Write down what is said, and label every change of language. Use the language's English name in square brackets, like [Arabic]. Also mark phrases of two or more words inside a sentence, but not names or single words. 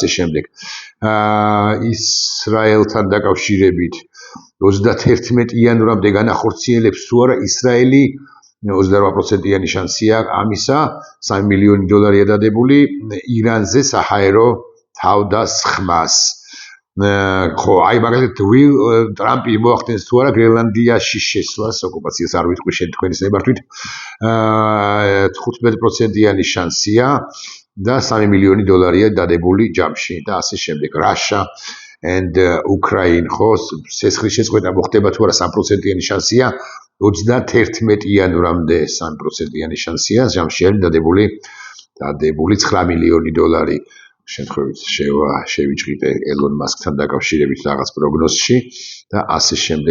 [Georgian] ისრაელთან დაკავშირებით 31 იანვრამდე განახორციელებს თუ არა ისრაელი 28%-იანი შანსია ამისა, $3 მილიონი დადებული ირანზე საჰაერო თავდასხმას. ხო, აი მაგალითად ტრამპი მოახდენს თუ არა გრენლანდიაში შესვლას, ოკუპაციას არ ვიტყვი თქვენის ნებართვით, 15%-იანი შანსია და $3 მილიონი დადებული ჯამში და ასე შემდეგ. [English] Russia and Ukraine, [Georgian] ხო, სესხლის შეწყვეტა მოხდება თუ არა 3%-იანი შანსია, 31 იანვრამდე 3%-იანი შანსია, ჯამში არის დადებული $9 მილიონი. შემთხვევით შევიჭრით ელონ მასკთან დაკავშირებით რაღაც პროგნოზში და ასე შემდეგ.